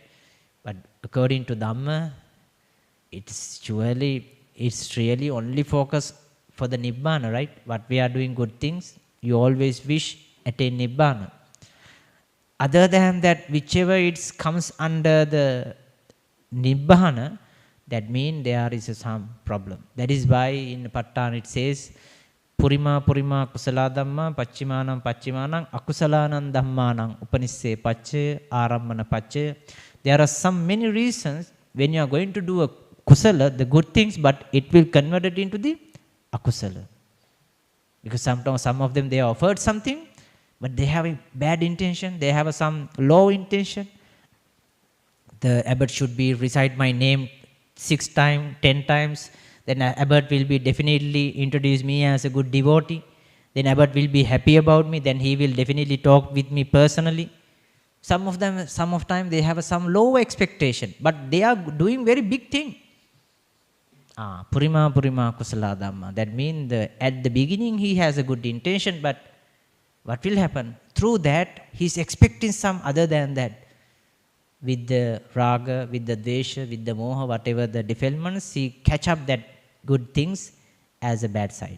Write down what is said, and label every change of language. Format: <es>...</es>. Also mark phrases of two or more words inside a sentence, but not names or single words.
<en>But according to Dhamma, it's really only focus for the Nibbana, right? What we are doing good things, you always wish attain Nibbana. Other than that, whichever it comes under the Nibbana, that means there is some problem. That is why in Pattan it says,</en> <pi>Purima kusala dhamma pacchimanam akusalanam dhammanam upanisse pacche arammana pacche.</pi> <en>There are some many reasons when you are going to do a kusala, the good things, but it will convert it into the akusala. Because sometimes some of them they offered something, but they have a bad intention, they have some low intention. The abbot should be recite my name 6 times, 10 times. Then abbot will be definitely introduce me as a good devotee. Then abbot will be happy about me. Then he will definitely talk with me personally. Some of time they have some low expectation, but they are doing very big thing.</en> <pi>Purima kusala dhamma.</pi> <en>That means at the beginning he has a good intention, but what will happen? Through that he is expecting some other than that. With the raga, with the desha, with the moha, whatever the defilements, he catch up that good things as a bad side.</en>